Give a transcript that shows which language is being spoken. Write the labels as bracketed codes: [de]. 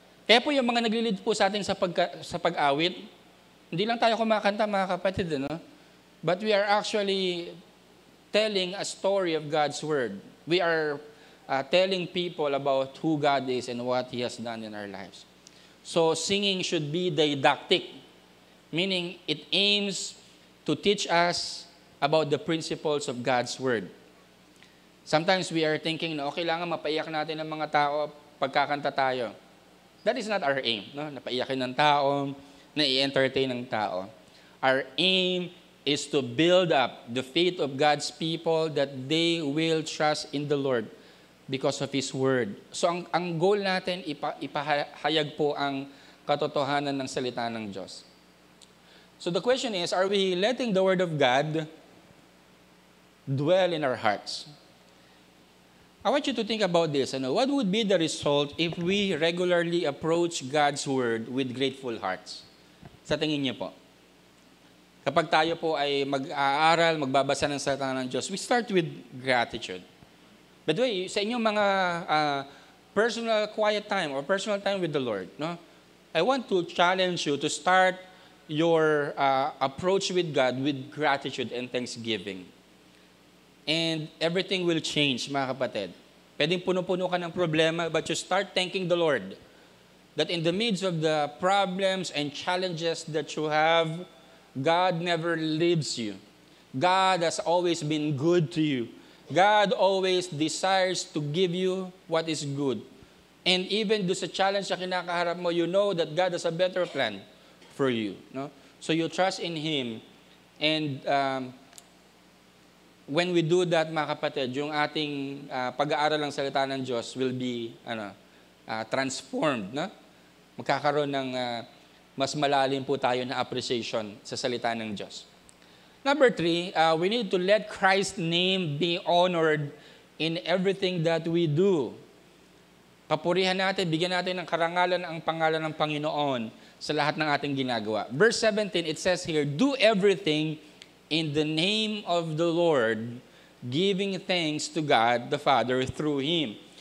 [tl] Kaya po yung mga naglilid po sa atin sa pag-awit, hindi lang tayo kumakanta, mga kapatid, [en] but we are actually telling a story of God's Word. We are telling people about who God is and what He has done in our lives. So, singing should be didactic, meaning it aims to teach us about the principles of God's Word. Sometimes we are thinking [tl] na kailangan mapaiyak natin ng mga tao pagkakanta tayo. [en] That is not our aim. [tl] Napaiyakin ng tao, na-i-entertain ng tao. [en] Our aim is to build up the faith of God's people that they will trust in the Lord because of His Word. [tl] So ang goal natin, ipahayag po ang katotohanan ng salita ng Diyos. [en] So the question is, are we letting the Word of God dwell in our hearts? I want you to think about this. What would be the result if we regularly approach God's Word with grateful hearts? [tl] Sa tingin niyo po. Kapag tayo po ay mag-aaral, magbabasa ng salita ng Diyos, [en] we start with gratitude. By the way, [tl] sa inyong mga [en] personal quiet time or personal time with the Lord, I want to challenge you to start your approach with God with gratitude and thanksgiving. And everything will change, [tl] mga kapatid. Pwedeng puno-puno ka ng problema, [en] but you start thanking the Lord that in the midst of the problems and challenges that you have, God never leaves you. God has always been good to you. God always desires to give you what is good. And even do [tl] sa challenge na kinakaharap mo, [en] you know that God has a better plan for you. So you trust in Him. And when we do that, [tl] mga kapatid, yung ating pag-aaral ng salita ng Diyos [en] will be transformed. [tl] Magkakaroon ng mas malalim po tayo na appreciation sa salita ng Diyos. [en] Number 3, we need to let Christ's name be honored in everything that we do. [tl] Papurihan natin, bigyan natin ng karangalan ang pangalan ng Panginoon sa lahat ng ating ginagawa. [en] Verse 17, it says here, do everything in the name of the Lord, giving thanks to God the Father through Him.